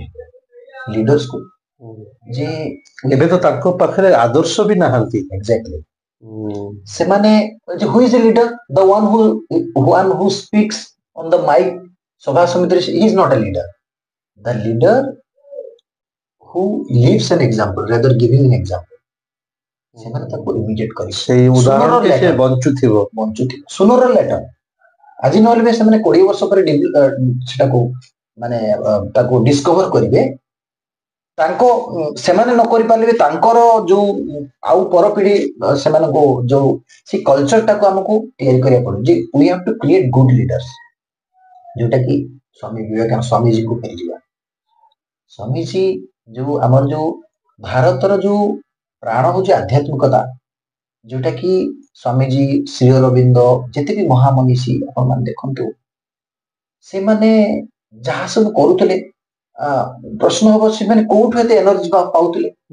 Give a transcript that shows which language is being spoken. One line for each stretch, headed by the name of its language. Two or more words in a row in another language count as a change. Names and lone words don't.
Odia: ଲିଡର୍ସକୁ. ଯେ ଏବେ ତ ତାଙ୍କ ପାଖରେ ଆଦର୍ଶ ବି ନାହାନ୍ତି. ଏକ୍ଜାକ୍ଟଲି.
English: ସେମାନେ who is a leader, the one who speaks on the mic
Odia: ସଭା ସମିତିରେ,
English: he is not a leader. the leader who lives an example rather giving an example.
Odia: ସେମାନେ ତାକୁ ଇମିଡିଏଟ୍ କରି ସେଇ ଉଦାହରଣ ସେ ବଞ୍ଚୁଥିବ
English: sooner later.
Odia: ଆଜି ନହେଲେ ବି ସେମାନେ 20 ବର୍ଷ ପରେ ସେଟାକୁ ମାନେ ତାକୁ ଡିସ୍କଭର କରିବେ. ସେମାନେ ନ କରିପାରିଲେ ତାଙ୍କର ଯୋଉ ଆଉ ପରପିଢି ସେମାନଙ୍କୁ ଯୋଉ ସେ କଲଚରଟାକୁ ଆମକୁ ତିଆରି କରିବାକୁ ପଡିବ, ଯେ
English: we have to create good leaders,
Odia: ଯୋଉଟା କି ସ୍ୱାମୀ ବିବେକାନନ୍ଦ, ସ୍ୱାମୀଜୀକୁ ଫେରିଯିବା. ସ୍ୱାମୀଜୀ ଯୋଉ ଆମର ଯୋଉ ଭାରତର ଯୋଉ ପ୍ରାଣ ହଉଛି ଆଧ୍ୟାତ୍ମିକତା, ଯୋଉଟା କି ସ୍ୱାମୀଜୀ, ଶ୍ରୀ ଅରବିନ୍ଦ, ଯେତେ ବି ମହାମନୀଷୀ ଆପଣମାନେ ଦେଖନ୍ତୁ, ସେମାନେ ଯାହା ସବୁ କରୁଥିଲେ, ପ୍ରଶ୍ନ ହବ ସେମାନେ କୋଉଠୁ ଏତେ ଏନର୍ଜି ପାଉଥିଲେ?